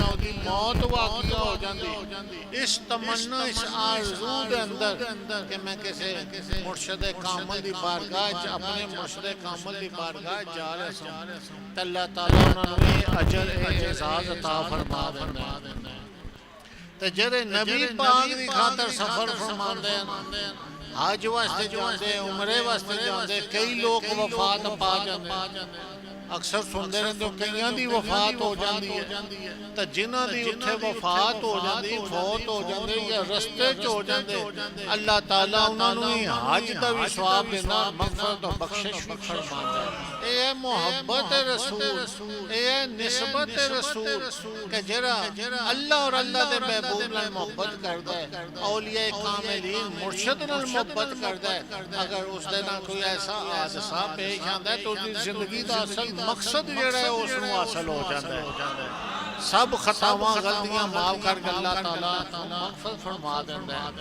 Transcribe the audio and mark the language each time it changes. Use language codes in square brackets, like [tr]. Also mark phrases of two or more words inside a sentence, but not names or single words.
[pa] اس موت واقعہ ہو جاتی اس تمنا اس آرزو دے اندر کہ میں کسی مرشد کامل دی بارگاہ اپنے مرشد کامل دی بارگاہ جا رہا سوں تو اللہ تعالیٰ انہوں نے اجر اعزاز عطا فرما دینا ہے تو جڑے نبی پاک دی خاطر سفر فرماندے ہیں حج واسطے جاندے عمرے واسطے جاندے کئی لوگ وفات پا جاندے اکثر سندے رہندے کئیاں دی وفات ہو جاندی ہے تو جنہاں دی اتھے وفات ہو جاندی فوت ہو جاندے یا رستے چ ہو جاندے اللہ تعالیٰ انہاں نوں حج دا بھی ثواب دیندا مغفرت و بخشش بھی فرماندا ہے اے ہے محبت رسول اے ہے نسبت رسول کہ جڑا اللہ اور اللہ دے محبوب نال محبت کردا ہے اولیاء کاملین مرشد نال محبت کردا ہے اگر اس دے نال کوئی ایسا حادثہ پیش آندا ہے تو اس دی زندگی دا اصل مقصد جڑا ہے اس نو حاصل ہو جاتا ہے سب خطاواں غلطیاں معاف کر کے اللہ تعالیٰ مغفرت فرما دیتا